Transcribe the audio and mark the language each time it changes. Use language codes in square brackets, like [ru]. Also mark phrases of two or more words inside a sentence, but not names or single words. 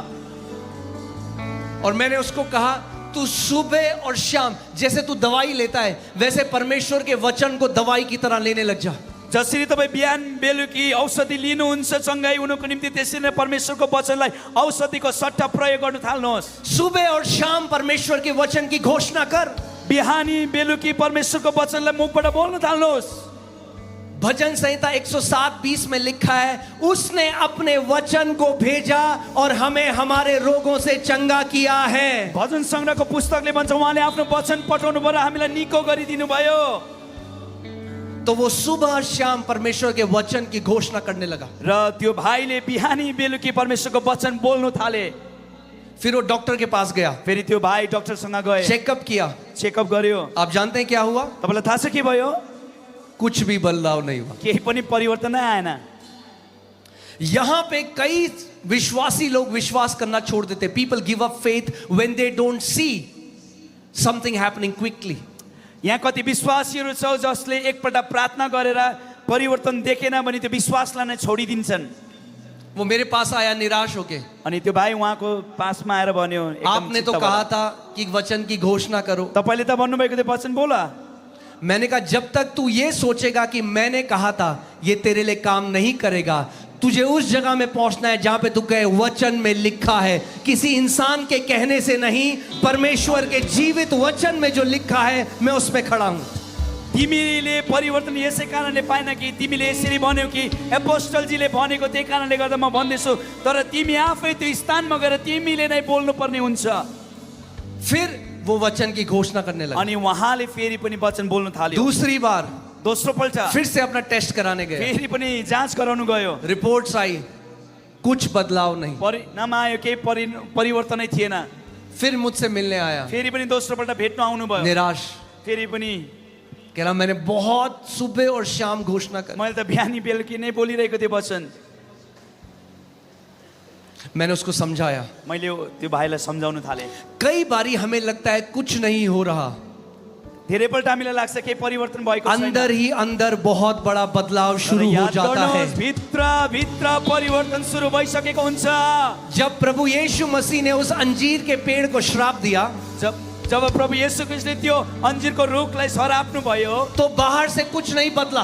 [hi] और मैंने उसको कहा तू सुबह और शाम जैसे तू दवाई लेता है, वैसे परमेश्वर के वचन को दवाई की तरह लेने लग जा। [ne] जसरी तपाईँ बिहान बेलुकी औषधि लिनुहुन्छ चंगाई हुनुको निम्ति, त्यसरी नै परमेश्वरको वचनलाई औषधिको सट्टा प्रयोग गर्न थाल्नुहोस्। [hi] सुबह और शाम परमेश्वर के वचन की घोषणा कर। [ne] बिहानी बेलुकी परमेश्वरको वचनलाई मुखबाट बोल्न थाल्नुहोस्। [hi] भजन संहिता 107:20 में लिखा है, उसने अपने वचन को भेजा और हमें हमारे रोगों से चंगा किया है। [ne] भजन संग्रहको पुस्तकले भन्छ, उहाँले आफ्नो वचन पठाउनु भयो र हामीलाई निको गरिदिनु भयो। [hi] तो वो सुबह शाम परमेश्वर के वचन की घोषणा करने लगा। [ne] र त्यो भाइले बिहानी बेलुकी परमेश्वरको वचन बोल्नु थाले। [hi] फिर वो डॉक्टर के पास गया, [ne] फेरि त्यो भाइ डक्टरसँग गए, [hi] चेकअप किया। [ne] चेकअप गर्यो। [hi] आप जानते हैं क्या हुआ? [ne] तपाईलाई थाहा छ के भयो? [hi] कुछ भी बदलाव नहीं हुआ। [ne] केही पनि परिवर्तन नै आएन। [hi] यहां पे कई विश्वासी लोग विश्वास करना छोड़ देते। [en] People give up faith when they don't see something happening quickly. [ne] यहाँ कति विश्वासीहरू छ जसले एकपल्ट प्रार्थना गरेर परिवर्तन देखेन भने त्यो विश्वासलाई नै छोडिदिन्छन्। [hi] वो मेरे पास आया निराश होके। [ne] अनि त्यो भाइ उहाँको पासमा आएर भन्यो, [hi] आपने तो कहा था कि वचन की घोषणा करो। [ne] तपाईले त भन्नुभएको थियो वचन बोला। [hi] मैंने कहा जब तक तू ये सोचेगा कि मैंने कहा था ये तेरे लिए काम नहीं करेगा, तुझे उस जगह में पहुंचना है जहां पे तू कहे वचन में लिखा है। किसी इंसान के कहने से नहीं, परमेश्वर के जीवित वचन में जो लिखा है मैं उसमें खड़ा हूं। [ne] तिमीले परिवर्तन यसै कारणले पाएन कि तिमीले यसरी भन्यौ कि एपोस्टलजीले भनेको त्यही कारणले गर्दा म भन्दैछु, तर तिमी आफै त्यो स्थानमा गएर तिमीले नै बोल्नु पर्ने हुन्छ। [hi] फिर वो वचन की घोषणा करने लगा। [ne] अनि उहाँले फेरि पनि वचन बोल्नु थाल्यो। [hi] दूसरी बार [ne] दोस्रो पल्ट [hi] फिर से अपना टेस्ट कराने गए। [ne] फेरि पनि जाँच गराउनु गयो। [hi] रिपोर्ट्स आई, कुछ बदलाव नहीं। [ne] परिणाम आयो, केही परिवर्तनै थिएन। [hi] फिर मुझसे मिलने आया, [ne] फेरि पनि दोस्रो पल्ट भेट्न आउनु भयो। [hi] निराश, [ne] फेरि पनि [hi] कह रहा मैंने बहुत सुबह और शाम घोषणा कर। [ne] मैले त बिहानी बेलुकी नै बोलिरहेको थिएँ वचन। [hi] मैंने उसको समझाया। [ne] मैले त्यो भाइलाई सम्झाउन थाले। [hi] कई बारी हमें लगता है कुछ नहीं हो रहा, [ne] धेरैपल्ट हामीलाई लाग्छ केही परिवर्तन भएको छैन। [hi] अंदर ही अंदर बहुत बड़ा बदलाव शुरू हो जाता है। [ne] भित्र भित्र परिवर्तन सुरु भइसकेको हुन्छ। [hi] जब प्रभु यीशु मसीह ने उस अंजीर के पेड़ को श्राप दिया, [ne] जब प्रभु येशू ख्रीष्टले त्यो अंजीरको रुखलाई सराप्नु भयो, [hi] तो बाहर से कुछ नहीं बदला,